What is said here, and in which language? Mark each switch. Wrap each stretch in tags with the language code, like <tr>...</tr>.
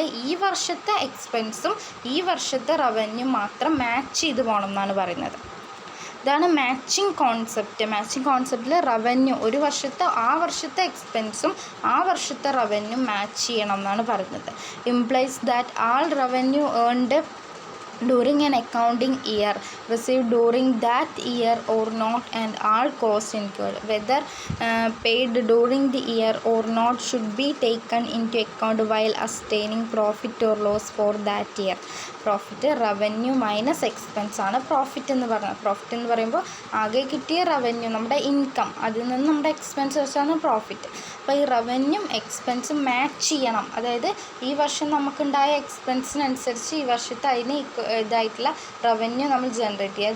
<ml>ഈ വർഷത്തെ എക്സ്പെൻസും ഈ വർഷത്തെ റവന്യൂ മാത്രം മാച്ച് ചെയ്ത് പോകണം എന്നാണ് പറയുന്നത്. ഇതാണ് മാച്ചിങ് കോൺസെപ്റ്റിൽ റവന്യൂ ആ വർഷത്തെ എക്സ്പെൻസും ആ വർഷത്തെ റവന്യൂ മാച്ച് ചെയ്യണം എന്നാണ് പറയുന്നത്.</ml> <en>Implies that all revenue earned during an accounting year received during that year or not and all costs incurred whether paid during the year or not should be taken into account while ascertaining profit or loss for that year.</en> <ml>Profit revenue minus expense ആണ് profit എന്ന് പറയുമ്പോൾ ആകെ കിട്ടിയ revenue നമ്മുടെ income, അതിൽ നിന്ന് നമ്മുടെ expense വെച്ചാണ് പ്രോഫിറ്റ്. അപ്പോൾ ഈ റവന്യൂം എക്സ്പെൻസും മാച്ച് ചെയ്യണം. അതായത് ഈ വർഷം നമുക്കുണ്ടായ എക്സ്പെൻസിനനുസരിച്ച് ഈ വർഷത്തെ അതിന് ഇതായിട്ടുള്ള റവന്യൂ നമ്മൾ ജനറേറ്റ് ചെയ്യുക.</ml>